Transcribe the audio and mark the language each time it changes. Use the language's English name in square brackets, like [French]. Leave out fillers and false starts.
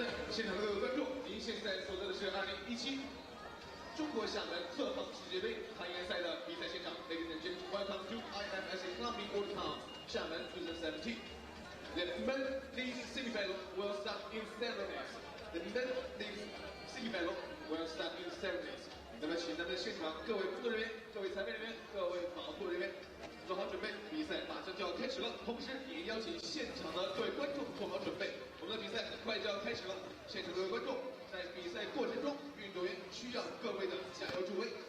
[Chinese] 现场的各位观众，您现在所在的是2017中国厦门特航世界杯攀岩赛的比赛现场。 [English] Ladies and gentlemen, welcome to IFSC Channel World Cup Xiamen 2017. The men league semi-final will start in 7 minutes. The men league semi-final will start in 7 minutes. [Chinese] 那么，请咱们现场各位工作人员、各位裁判人员、各位保护人员做好准备，比赛马上就要开始了。同时，也邀请现场的各位观众做好准备，我们的比赛很快就要开始了。现场各位观众，在比赛过程中，运动员需要各位的加油助威。